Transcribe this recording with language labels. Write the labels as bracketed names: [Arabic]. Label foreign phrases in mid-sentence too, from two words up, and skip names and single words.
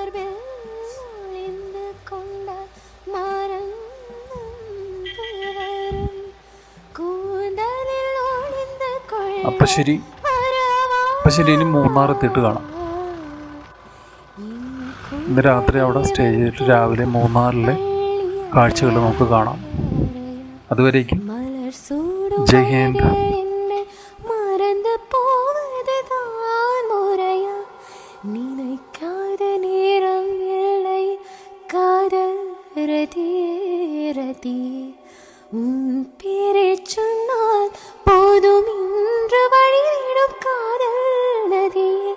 [Malayalam] അപ്പം ശരി, ഇനി മൂന്നാർ എത്തിയിട്ട് കാണാം. ഇന്ന് രാത്രി അവിടെ സ്റ്റേ ചെയ്തിട്ട് രാവിലെ മൂന്നാറിലെ കാഴ്ചകൾ നമുക്ക് കാണാം. അതുവരേക്കും [Hindi] जय हिंद. [Tamil] மறந்து போவதுதான் முறையா? நினைக்காத நேரம் இல்லை காதல் ரதி. உன் பேரை சொன்னால் போதும் இன்று வழியிடும் காதல் நதியே.